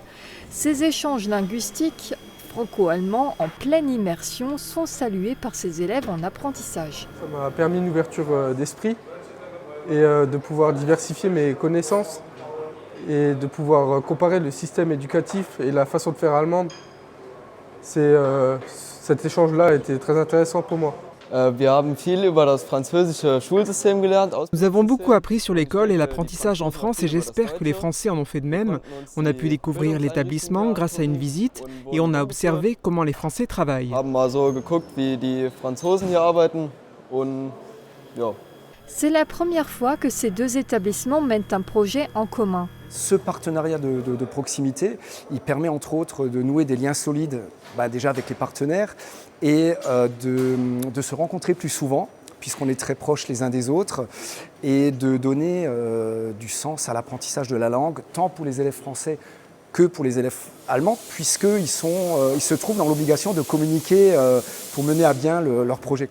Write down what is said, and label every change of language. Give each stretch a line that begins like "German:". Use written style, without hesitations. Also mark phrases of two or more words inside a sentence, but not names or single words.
French: Ces échanges linguistiques franco-allemands en pleine immersion sont salués par ces élèves en apprentissage. Ça m'a permis une ouverture d'esprit et de pouvoir diversifier mes connaissances et de pouvoir comparer le système éducatif et la façon de faire allemande. Cet échange-là a été très intéressant pour moi.
German: Wir haben viel über das französische Schulsystem gelernt.
French: Nous avons beaucoup appris sur l'école et l'apprentissage en France et j'espère que les Français en ont fait de même. On a pu découvrir l'établissement grâce à une visite et on a observé comment les Français travaillent.
German: Haben mal so geguckt, wie die Franzosen hier arbeiten und ja.
French: C'est la première fois que ces deux établissements mènent un projet en commun. Ce partenariat de proximité, il permet entre autres de nouer des liens solides déjà avec les partenaires et de se rencontrer plus souvent, puisqu'on est très proches les uns des autres, et de donner du sens à l'apprentissage de la langue, tant pour les élèves français que pour les élèves allemands, puisqu'ils se trouvent dans l'obligation de communiquer pour mener à bien leur projet.